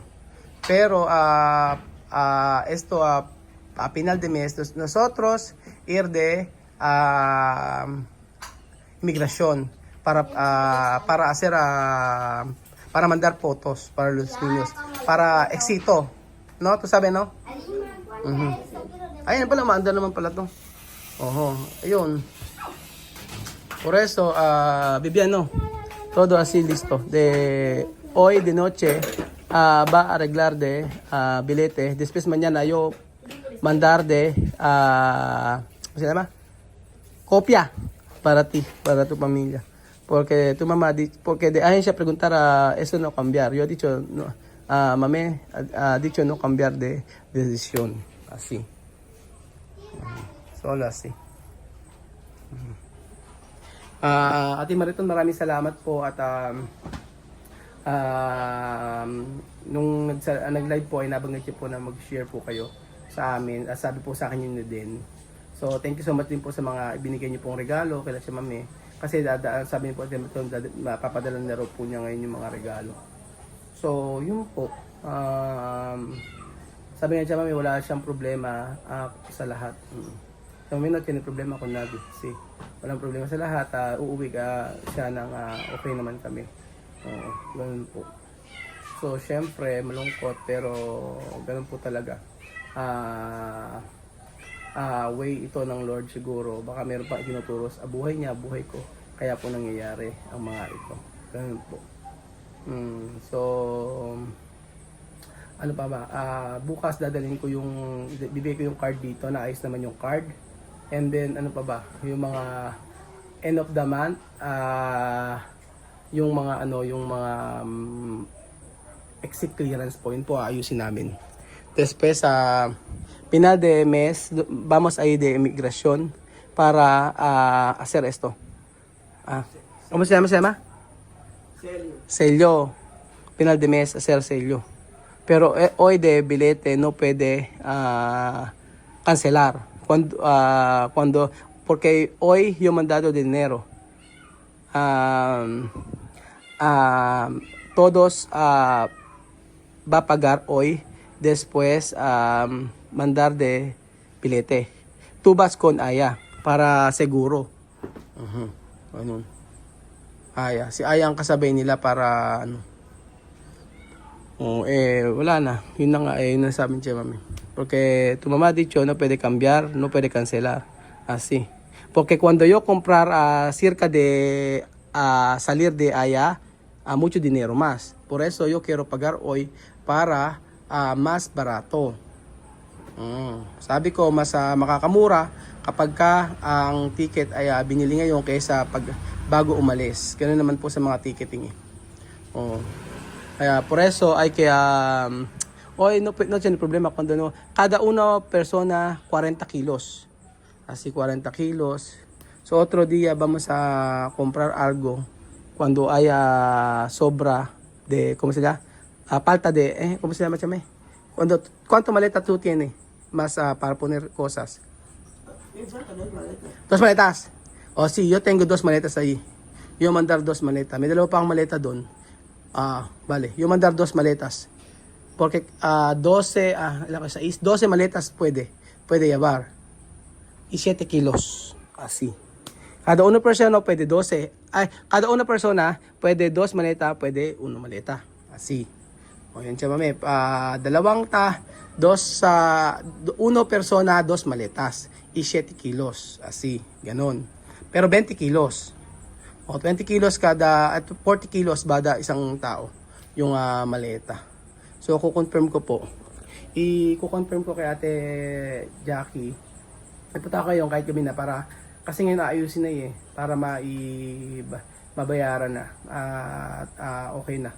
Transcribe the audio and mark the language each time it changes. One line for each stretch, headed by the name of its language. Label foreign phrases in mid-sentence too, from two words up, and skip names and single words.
Spanish: Pero esto a final de mes nosotros ir de inmigración para hacer para mandar fotos para los niños para éxito, no, tú sabes, no.
Filipino: Ayun pala, maanda naman pala to. Ayun,
Spanish: por eso Vivian, no, todo así listo de hoy de noche. Va a arreglar de billete. Después mañana yo mandar de ¿cómo se llama? Copia para ti, para tu familia. Porque tu mamá, porque de agencia preguntar eso no cambiar. Yo he dicho, no, mami ha dicho no cambiar de decisión. Así. Solo así.
Filipino: Ate Mariton, maraming salamat po at nung nag-live po ay nabanggit niyo po na mag-share po kayo sa amin. Sabi po sa akin yun din. So
English: thank you so much
Filipino: din po sa mga ibinigay niyo pong regalo kay si Mami. Kasi sabi niyo po mapapadala na raw po niya ngayon yung mga regalo. So yun po. Sabi niya siya Mami wala siyang problema sa lahat. So may not any problema kung nabi. Kasi walang problema sa lahat. Uuwi siya ng okay naman kami. Ganun po. So, syempre, malungkot pero ganun po talaga. Way ito ng Lord siguro. Baka meron pa tinuturo sa buhay niya, buhay ko. Kaya po nangyayari ang mga ito. Ganun po. So, ano pa ba? Bukas dadalhin ko bibigay ko yung card dito. Naayos naman yung card. And then, ano pa ba? Yung mga
English: end of the month,
Filipino: yung mga
English: exit clearance point
Filipino: po ayusin namin.
Spanish: Después final de mes vamos a ir de inmigración para hacer esto. ¿Cómo se llama? Sello. Final de mes hacer sello. Pero hoy de billete no puede cancelar cuando porque hoy yo mandado dinero. Todos va a pagar hoy, después mandar de billete. Tú vas con Aya para seguro.
Filipino: Ano? Aya, si Aya ang kasabay nila para ano. Wala na. Yun na nga, yun ang sabi niya, mami.
Spanish: Porque tu mamá ha dicho, no puede cambiar, no puede cancelar. Así. Porque cuando yo comprar cerca de salir de allá, mucho dinero más. Por eso yo quiero pagar hoy para más barato.
Filipino: Sabi ko, mas makakamura kapag ka ang ticket ay binili ngayon kaysa bago umalis. Ganun naman po sa mga ticketing.
Spanish: Kaya por eso hay que hoy no tiene problema cuando no cada una persona 40 kilos. Así 40 kilos. So otro día vamos a comprar algo cuando haya sobra de ¿cómo se llama? Falta de ¿cómo se llama, chame? ¿Cuánto maleta tú tienes más para poner cosas? Me faltan 2 maletas. 2 maletas. Sí, yo tengo 2 maletas ahí. Yo mandar 2 maletas.
Filipino: May dalawa pa akong maleta doon.
Spanish: Vale, yo mandar 2 maletas. Porque 12 maletas puede llevar. Y 7 kilos. Así. Cada una persona puede 12. Cada una persona puede 2 maletas, puede 1 maleta.
Filipino: Así. O yan siya, mami.
Spanish: Uno persona, 2 maletas. Y 7 kilos. Así.
Filipino: Ganon. Pero 20 kilos. 20 kilos at 40 kilos bada isang tao yung maleta. So kukonfirm ko po. I-confirm ko kay Ate Jackie. Nagpunta ko ngayon kahit gabi na para kasi ngayon naayusin na para mabayaran na at okay na.